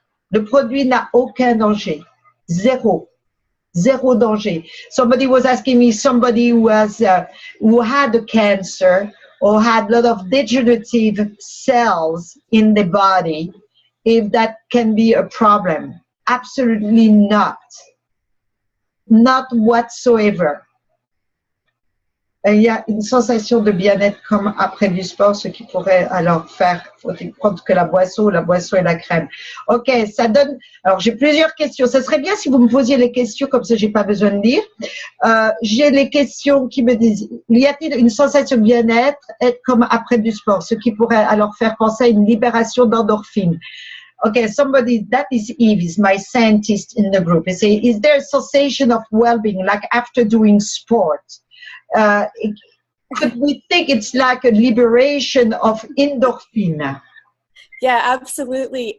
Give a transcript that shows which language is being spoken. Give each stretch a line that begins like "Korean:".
French: Le produit n'a aucun danger. Zéro danger.
English: Somebody was asking me, somebody who had a cancer or had a lot of degenerative cells in the body, if that can be a problem. Absolutely not. Not whatsoever.
French: Il y a une sensation de bien-être comme après du sport, ce qui pourrait alors faire, faut-il prendre que la boisson et la crème. Ok, ça donne, alors j'ai plusieurs questions. Ça serait bien si vous me posiez les questions, comme ça j'ai pas besoin de lire. J'ai les questions qui me disent, y a-t-il une sensation de bien-être comme après du sport, ce qui pourrait alors faire penser à une libération d'endorphine.
English: Okay, somebody, that is Eve, is my scientist in the group. They say, is there a sensation of well-being, like after doing sport? Could we think it's like a liberation of endorphin? Yeah, absolutely.